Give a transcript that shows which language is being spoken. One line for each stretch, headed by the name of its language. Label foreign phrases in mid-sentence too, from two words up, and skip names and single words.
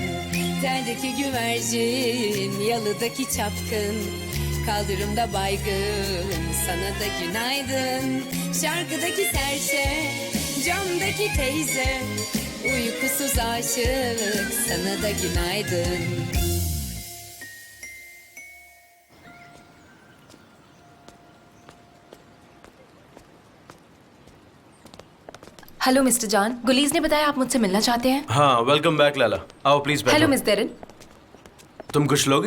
Turkish: Teldeki güvercin, yalıdaki çapkın, kaldırımda baygın, sana da günaydın. Şarkıdaki serçe, camdaki teyze, uykusuz aşık, sana da günaydın.
English: hello mister John,
Hindi: गुलीज ने बताया आप मुझसे मिलना चाहते हैं। हाँ
English: welcome back
Hindi: लाला। आओ प्लीज बैठो।
English: hello Miss Deren.
Hindi: तुम कुछ लोगी?